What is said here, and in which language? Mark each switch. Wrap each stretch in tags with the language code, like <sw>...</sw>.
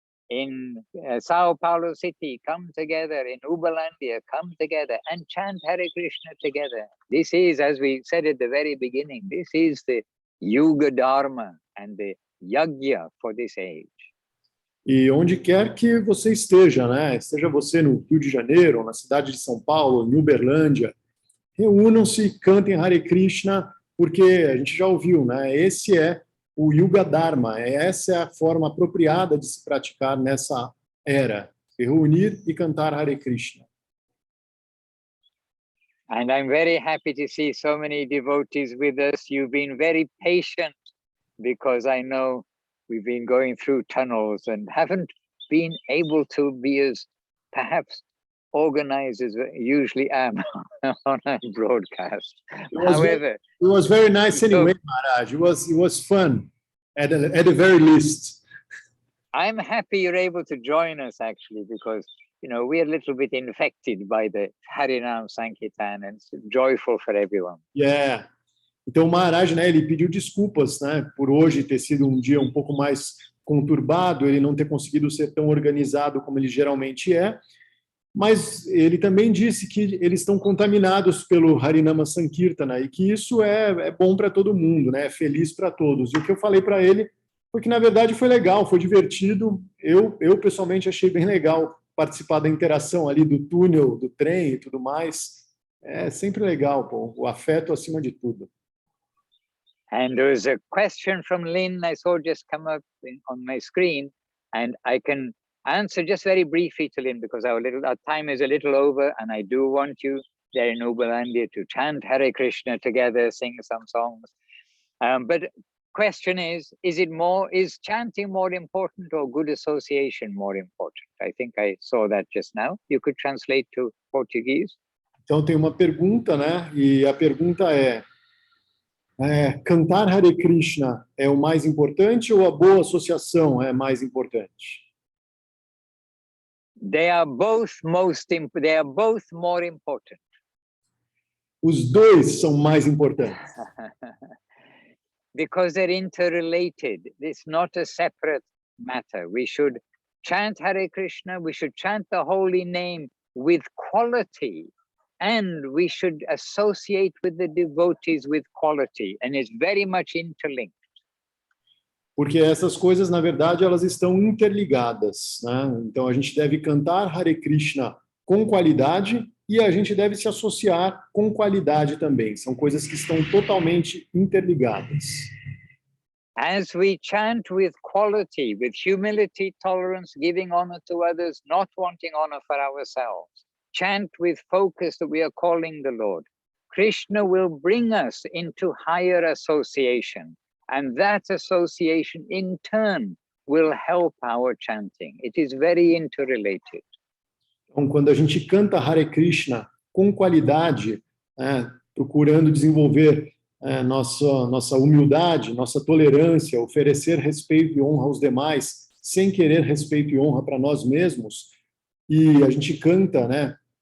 <en>In Sao Paulo City, come together. In Uberlândia, come together and chant Hare Krishna together. This is, as we said at the very beginning, this is the Yuga Dharma and the Yajna for this age.</en> <pt>E onde quer que você esteja, né? Esteja você no Rio de Janeiro, ou na cidade de São Paulo, em Uberlândia, reúnam-se, cantem Hare Krishna, porque a gente já ouviu, né? Esse é o Yuga Dharma, essa é a forma apropriada de se praticar nessa era, se reunir e cantar Hare Krishna.</pt> <en>And I'm very happy to see so many devotees with us. You've been very patient because I know we've been going through tunnels and haven't been able to be as perhaps organized as I usually am on a broadcast. However, it was very nice anyway, Maharaj. It was fun at the very least. I'm happy you're able to join us actually, because we're a little bit infected by the Harinama Sankirtana and it's joyful for everyone. Yeah.</en> <pt>Então o Maharaj, né, ele pediu desculpas, né, por hoje ter sido um dia um pouco mais conturbado, ele não ter conseguido ser tão organizado como ele geralmente é, mas ele também disse que eles estão contaminados pelo Harinama Sankirtana e que isso é bom para todo mundo, né, é feliz para todos. E o que eu falei para ele foi que, na verdade, foi legal, foi divertido. Eu pessoalmente achei bem legal participar da interação ali do túnel, do trem e tudo mais. É sempre legal, pô, o afeto acima de tudo.</pt> <en>And there was a question from Lynn I saw just come up on my screen, and I can answer just very briefly to Lynn because our time is a little over, and I do want you there in Uberlândia to chant Hare Krishna together, sing some songs. But question is chanting more important or good association more important? I think I saw that just now. You could translate to Portuguese.</en> <pt>Então tem uma pergunta, né? E a pergunta cantar Hare Krishna é o mais importante ou a boa associação é mais importante?</pt> <en>They are both more important.</en> <pt>Os dois são mais importantes.</pt> <en>Because they're interrelated. It's not a separate matter. We should chant Hare Krishna, we should chant the holy name with quality, and we should associate with the devotees with quality, and it's very much interlinked.</en> <pt>porque essas coisas, na verdade, elas estão interligadas, né? Então, a gente deve cantar Hare Krishna com qualidade e a gente deve se associar com qualidade também. São coisas que estão totalmente interligadas.</pt> <en>As we chant with quality, with humility, tolerance, giving honor to others, not wanting honor for ourselves, chant with focus that we are calling the Lord, Krishna will bring us into higher association, and that association in turn will help our chanting. It is very interrelated.</en> <pt>Então, quando a gente canta Hare Krishna com qualidade, procurando desenvolver nossa humildade, nossa tolerância, oferecer respeito e honra aos demais, sem querer respeito e honra para nós mesmos, e a gente canta, né,</pt>